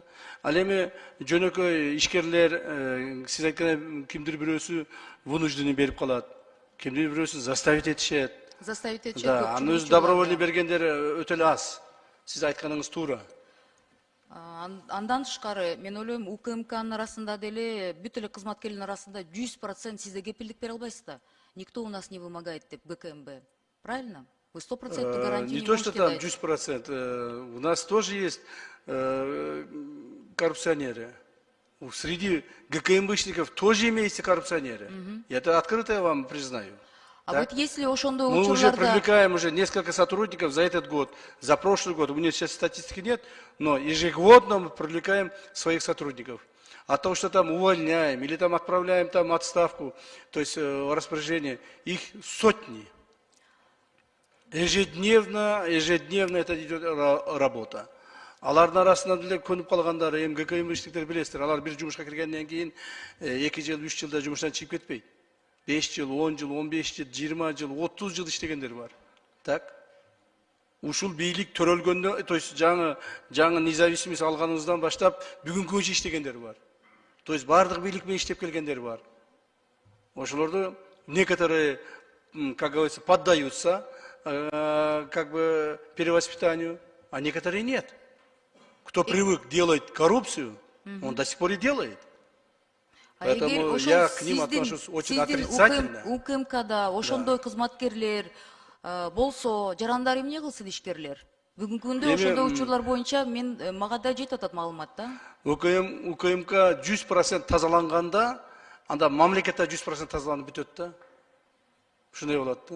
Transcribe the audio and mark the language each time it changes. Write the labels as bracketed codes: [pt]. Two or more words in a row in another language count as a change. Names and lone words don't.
[ky] Ал эми жөнөкөй ишкерлер, сиз айткандай кимдир бирөөсү вынужденный берип калат, кимдир бирөөсү заставить этишет. Заставить этишет. Да, аны өзү добровольный бергендер өтө эле аз. Сиз айтканыңыз туура. Андан тышкары мен ойлойм, УКМКнын арасында деле бүт эле кызматкерлердин арасында 100% сиз да кепилдик бере албайсыз да. [ru] Никто у нас не вымогает [ky] деп ГКМБ. [ru] Правильно? Вы 100% гарантии не не то, что там дать. 10%. У нас тоже есть коррупционеры. Среди ГКМБшников тоже имеются коррупционеры. И это открыто я вам признаю. А так? Вот если [ky] ошондой [ru] мы уже привлекаем уже несколько сотрудников за этот год, за прошлый год. У меня сейчас статистики нет, но ежегодно мы привлекаем своих сотрудников. А то, что там увольняем или там отправляем там отставку, то есть распоряжение, их сотни. Ежедневно это идет работа. [ky] Алардын арасынан деле көнүп калгандары, ГКМБшниктер билесиздер, алар бир жумушка киргенден кийин 2 жыл, 3 жылда жумуштан чыгып кетпейт. 5 жыл, 10 жыл, 15 жыл, 20 жыл, 30 жыл иштегендер бар. Так? Ушул бийлик төрөлгөндө, [ru] то есть [ky] жаңы независимость алганыбыздан баштап бүгүнкү күнчө иштегендер бар. [ru] То есть [ky] бардык бийлик менен иштеп келгендер бар. [ru] Ошолорду некоторые, как говорится, поддаются как бы перевоспитанию, а некоторые нет. Кто привык делать коррупцию, он до сих пор и делает. Поэтому я к ним отношусь очень отрицательно. [ky] УКМКда ошондой кызматкерлер болсо, жарандар эмне кылсын ишкерлер? Бүгүнкү күндө ошондой учурлар боюнча мага да жетип атат маалымат да. УКМК 100% тазаланганда, анда мамлекетте 100% тазаланып бүтөт да. Ушундай болот да.